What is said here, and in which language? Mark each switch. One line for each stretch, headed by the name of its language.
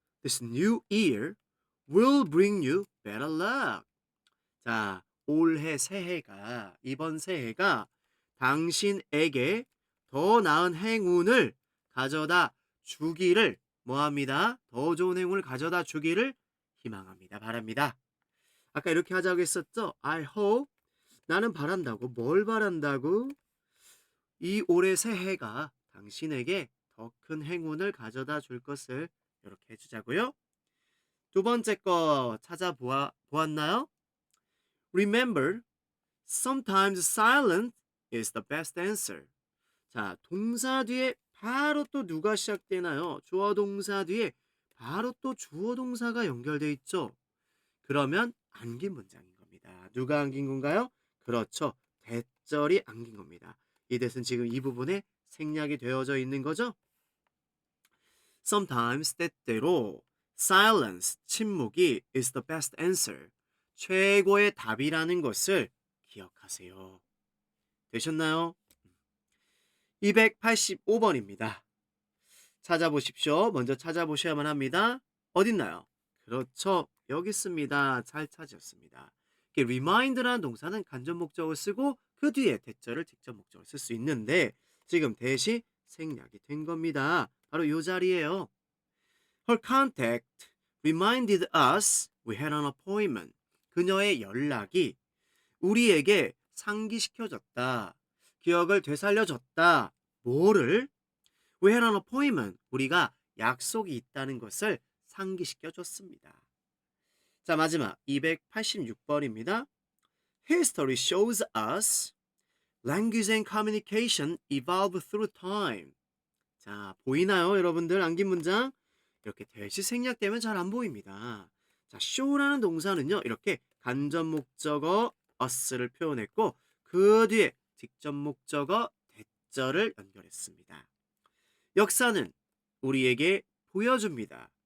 English: This new year will bring you better luck.
Korean: 자, 올해 새해가, 이번 새해가 당신에게 더 나은 행운을 가져다 주기를 뭐합니다? 더 좋은 행운을 가져다 주기를 희망합니다. 바랍니다. 아까 이렇게 하자고 했었죠?
English: I hope.
Korean: 나는 바란다고. 뭘 바란다고? 이 올해 새해가 당신에게 더 큰 행운을 가져다 줄 것을 이렇게 해주자고요. 두 번째 거 찾아보았나요?
English: Remember, sometimes silence is the best answer.
Korean: 자, 동사 뒤에 바로 또 누가 시작되나요? 주어 동사 뒤에 바로 또 주어 동사가 연결되어 있죠. 그러면 안긴 문장인 겁니다. 안깁니다. 누가 안긴 건가요? 그렇죠. 대절이 안긴 겁니다. 이 대은 지금 이 부분에 생략이 되어져 있는 거죠.
English: Sometimes
Korean: 때때로
English: silence,
Korean: 침묵이
English: is the best answer.
Korean: 최고의 답이라는 것을 기억하세요. 되셨나요? 285번입니다. 찾아보십시오. 먼저 찾아보셔야만 합니다. 어딨나요? 그렇죠. 여기 있습니다. 잘 찾으셨습니다. remind라는 동사는 간접 목적을 쓰고 그 뒤에 대절을 직접 목적을 쓸 수 있는데 지금 대시 생략이 된 겁니다. 바로 이 자리예요.
English: Her contact reminded us we had an appointment.
Korean: 그녀의 연락이 우리에게 상기시켜줬다. 기억을 되살려줬다. 뭐를?
English: We had an appointment.
Korean: 우리가 약속이 있다는 것을 상기시켜줬습니다. 자, 마지막 286번입니다.
English: History shows us language and communication evolve through time.
Korean: 자, 보이나요, 여러분들? 안긴 문장? 이렇게 대시 생략되면 잘 안 보입니다. 자, show라는 동사는요, 이렇게 간접 목적어 us를 표현했고, 그 뒤에 직접 목적어 대절을 연결했습니다. 역사는 우리에게 보여줍니다.